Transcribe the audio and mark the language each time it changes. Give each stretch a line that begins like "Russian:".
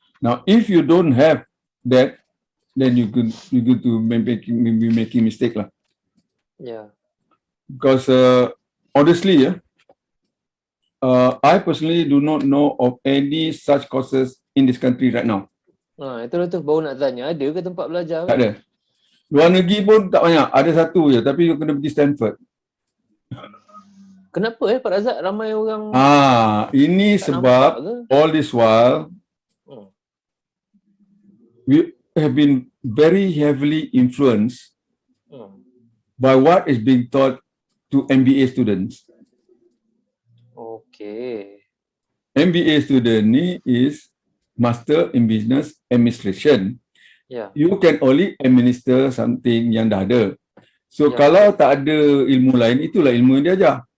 English: Now, if you don't have that, then you could be making mistake lah. Yeah. Because honestly, I personally do not know of any such courses in this country right now.
Malay: Itulah tu baru nak tanya, ada ke tempat belajar? Tak ada. Luar negeri pun tak banyak. Ada satu je, tapi you kena pergi Stanford. Kenapa Pak Razak ramai orang Ini tak sebab nampak ke?
English: all this while we have been very heavily influenced by what is being taught to MBA students. Okay. MBA student ni is Master in Business Administration. Yeah. You can only administer something
Malay: yang dah ada.
English: So
Malay: Ya. kalau tak ada ilmu lain, itulah ilmu yang dia ajar.